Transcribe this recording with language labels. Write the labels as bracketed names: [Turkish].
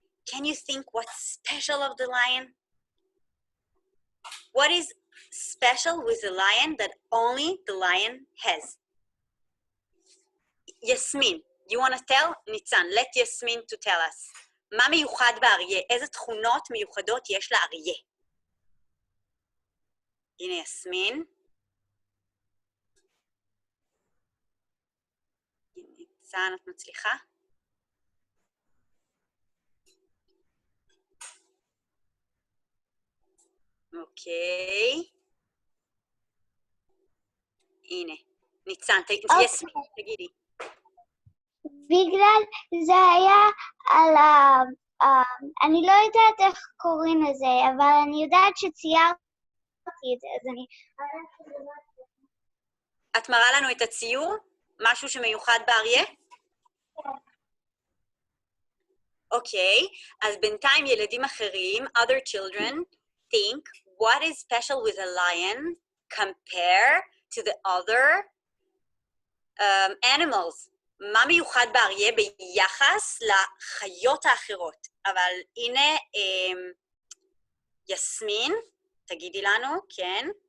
[English] Can you think what's special of the lion? What is special with the lion that only the lion has? Yasmin, you want to tell? ניצן, let Yasmin to tell us. [Hebrew] מה מיוחד באריה? איזה תכונות מיוחדות יש לאריה? הנה יסמין. ניצן, את מצליחה? אוקיי. הנה, ניצן, יסמין, תגידי. בגלל זה היה על אני לא יודעת איך קוראים לזה, אבל אני יודעת שציירתי את זה, אז אני... את מראה לנו את הציור? משהו שמיוחד באריה? אוקיי, אז בינתיים ילדים אחרים, [English] other children, think, what is special with a lion compare to the other animals? [Hebrew] מה מיוחד באריה ביחס לחיות האחרות? אבל הנה, יסמין, תגידי לנו, כן.